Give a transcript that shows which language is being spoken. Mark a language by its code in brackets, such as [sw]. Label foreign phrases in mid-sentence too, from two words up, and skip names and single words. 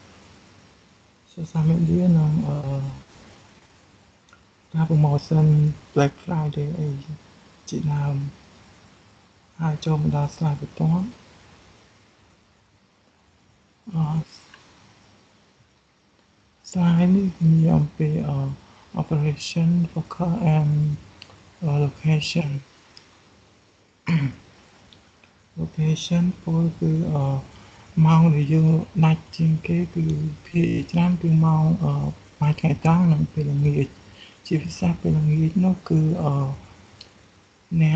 [km] និងការប្រម៉ូសិន Black Friday អីជាដើមហើយចូលមកដល់ slide បន្ទាប់slide នេះនិយាយអំពី [en] operation focus and location [km] ពលគឺម៉ោងដែលយើងដា ច់ជាងគេគឺភាគច្រើនគឺម៉ោងបាយថ្ងៃត្រង់និងពេលល្ងាចជាពិសេសពេលល្ងាចនោះគឺអ្នក